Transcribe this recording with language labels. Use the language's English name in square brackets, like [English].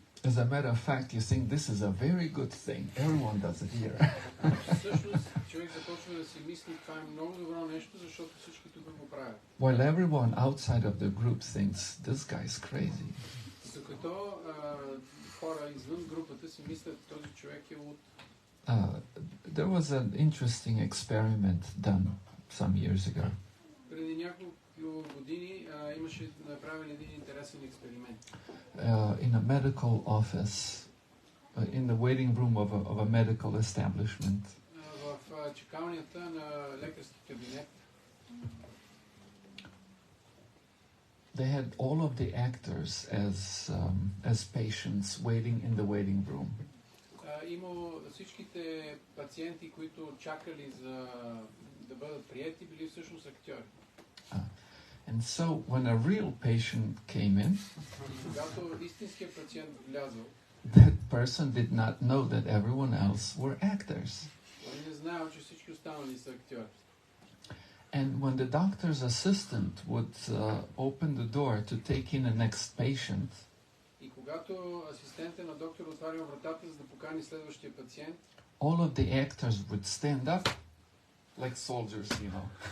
[English] As a matter of fact, you think this is a very good thing. Everyone does it here. [Bulgarian] Всъщност, човек започва да си мисли, това е много добро нещо, защото всички тук го правят. [English] While everyone outside of the group thinks, this guy's crazy. [Bulgarian] Докато хора извън групата си мислят, този човек е луд. [English] There was an interesting experiment done some years ago. [Bulgarian] Преди няколко години имаше направен един интересен експеримент. [English] In a medical office, in the waiting room of a medical establishment. [Bulgarian] В чакалнята на лекарски кабинет. [English] They had all of the actors as patients waiting in the waiting room. [Bulgarian] Имало всичките пациенти, които чакали за да бъдат приети, били всъщност актьори. [English] And so when a real patient came in, [Bulgarian] когато истинският пациент влязъл, [English] that person did not know that everyone else were actors. [Bulgarian] той не знаел, че всички останали са актьори. [English] And when the doctor's assistant would open the door to take in the next patient, [Bulgarian] И когато асистентът на доктор отваря вратата, за да покани следващия пациент, [English] all of the actors would stand up like soldiers, you know.